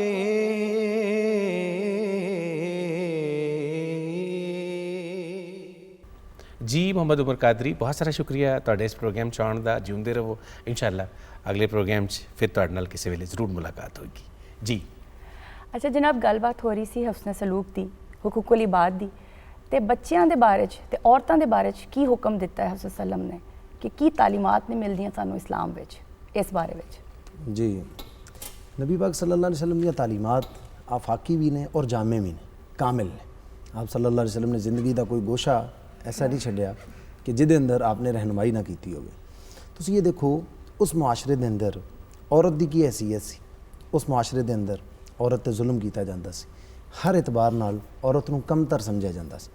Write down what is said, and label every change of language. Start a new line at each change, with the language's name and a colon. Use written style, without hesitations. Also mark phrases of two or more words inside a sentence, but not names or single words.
Punjabi: جی محمد عمر قادری بہت سارا شکریہ تہاڈے اس پروگرام چ آؤن دا جیوندے رہو ان شاء اللہ اگلے پروگرام چ فیر تہاڈے نال کسی ویلے ضرور ملاقات ہو گی جی. اچھا جناب گل بات ہو رہی سی حسن سلوک دی حقوق العباد دی تے بچوں کے بارے چ تے عورتوں کے بارے چ کی حکم دتا ہے حسن سلم نے کہ کی تعلیمات نے ملدیاں سانوں اسلام وچ اس بارے وچ جی نبی پاک
Arabic: صلى الله عليه وسلم
Punjabi: دی تعلیمات آفاقی وی نے اور جامع وی نے کامل نے. آپ
Arabic: صلى الله عليه وسلم
Punjabi: نے زندگی کا کوئی گوشہ ایسا نہیں چھڈیا کہ جیہدے اندر آپ نے رہنمائی نہ کی ہووے. تسیں ایہ دیکھو اس معاشرے دے اندر عورت کی حیثیت سی، اس معاشرے دے اندر عورت تے ظلم کیا جاتا سی، ہر اعتبار نال عورت نوں کمتر سمجھا جاتا سی.